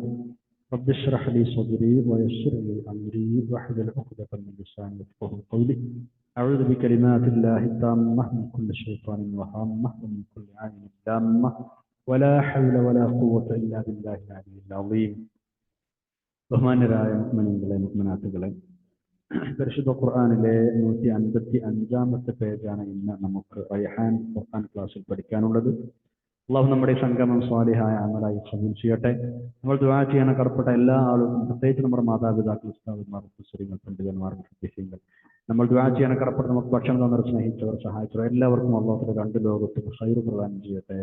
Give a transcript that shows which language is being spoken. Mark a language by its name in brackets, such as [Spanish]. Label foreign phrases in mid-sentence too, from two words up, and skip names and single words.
[Arabic] رب اشرح لي صدري ويسر لي أمري واحلل عقدة من لساني يفقهوا قولي. أعوذ بكلمات الله التامة من كل شيطان وهامة ومن كل عين لامة ولا حول ولا قوة إلا بالله العلي العظيم. [Malayalam] ബഹുമാന്യരായ മുഅ്മിനീങ്ങളെ മുഅ്മിനാത്തുകളെ, പരിശുദ്ധ ഖുർആനിലെ 155-ാമത്തെ പേജാണ് ഇന്ന് നമുക്ക് റൈഹാൻ ഖുർആൻ ക്ലാസ്സിൽ പഠിക്കാനുള്ളത്. അള്ളാഹു നമ്മുടെ സംഗമം സ്വാലിഹായ അമലായി കബൂൽ ചെയ്യട്ടെ. നമ്മൾ ദുആ ചെയ്യാൻ കടപ്പെട്ട എല്ലാ ആളുകളും, പ്രത്യേകിച്ച് നമ്മുടെ മാതാപിതാക്കൾ, ഉസ്താദുമാർ, മുഫസ്സിറുകൾ, പണ്ഡിതന്മാർ, മുഹദ്ദിസീങ്ങൾ, നമ്മൾ ദുആ ചെയ്യാൻ കടപ്പെട്ട നമുക്ക് ഭക്ഷണം തന്നവർ, സ്നേഹിച്ചവർ, സഹായിച്ചവർ എല്ലാവർക്കും അള്ളാഹു രണ്ട് ലോകത്തും ഖൈർ പ്രദാനം ചെയ്യട്ടെ.